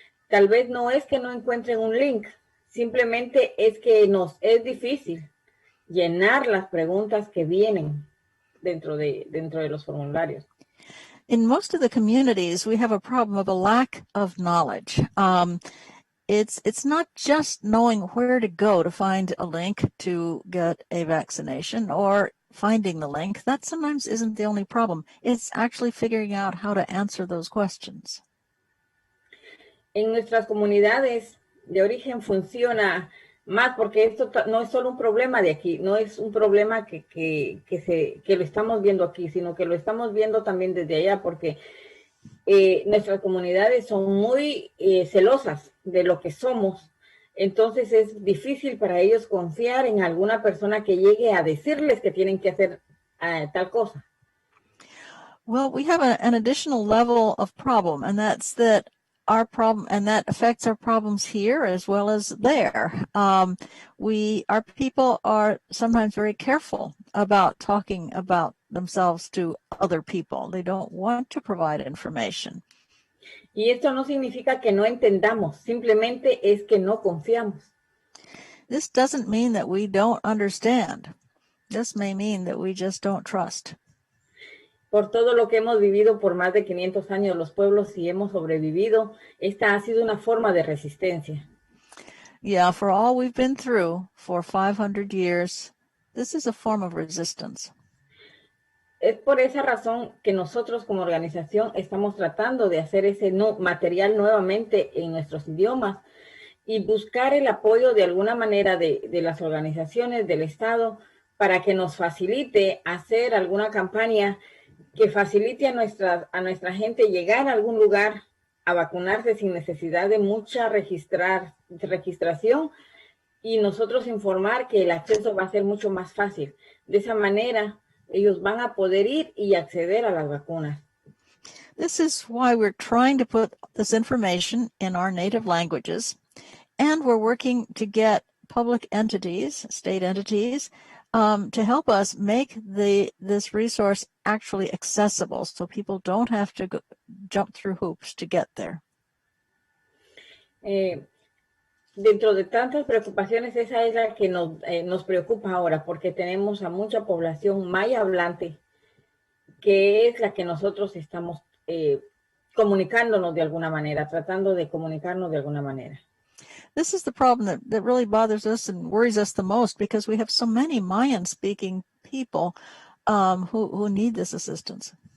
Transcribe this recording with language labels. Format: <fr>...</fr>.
<es>Tal vez no es que no encuentren un link, simplemente es que nos es difícil llenar las preguntas que vienen dentro de los formularios.</es> <en>In most of the communities, we have a problem of a lack of knowledge. It's not just knowing where to go to find a link to get a vaccination or finding the link. That sometimes isn't the only problem. It's actually figuring out how to answer those questions.</en> <es>En nuestras comunidades de origen funciona más porque esto no es solo un problema de aquí, no es un problema que lo estamos viendo aquí, sino que lo estamos viendo también desde allá porque nuestras comunidades son muy celosas de lo que somos. Entonces es difícil para ellos confiar en alguna persona que llegue a decirles que tienen que hacer tal cosa.</es> <en>Well, we have an additional level of problem, and that's that our problem, and that affects our problems here as well as there. Our people are sometimes very careful about talking about themselves to other people. They don't want to provide information.</en> <es>Y esto no significa que no entendamos, simplemente es que no confiamos.</es> <en>This doesn't mean that we don't understand. This may mean that we just don't trust.</en> <es>Por todo lo que hemos vivido por más de 500 años los pueblos y hemos sobrevivido, esta ha sido una forma de resistencia.</es> <en>Yeah, for all we've been through for 500 years, this is a form of resistance.</en> <es>Es por esa razón que nosotros como organización estamos tratando de hacer ese material nuevamente en nuestros idiomas y buscar el apoyo de alguna manera de las organizaciones del Estado para que nos facilite hacer alguna campaña que facilite a nuestra gente llegar a algún lugar a vacunarse sin necesidad de mucha registración y nosotros informar que el acceso va a ser mucho más fácil. De esa manera, ellos van a poder ir y acceder a las vacunas.</es> <en>This is why we're trying to put this information in our native languages, and we're working to get public entities, state entities, to help us make this resource actually accessible so people don't have to jump through hoops to get there.</en> <es>Dentro de tantas preocupaciones, esa es la que nos preocupa ahora, porque tenemos a mucha población maya hablante, que es la que nosotros estamos comunicándonos de alguna manera, tratando de comunicarnos de alguna manera.</es> <en>This is the problem that really bothers us and worries us the most, because we have so many Mayan-speaking people who need this assistance.</en>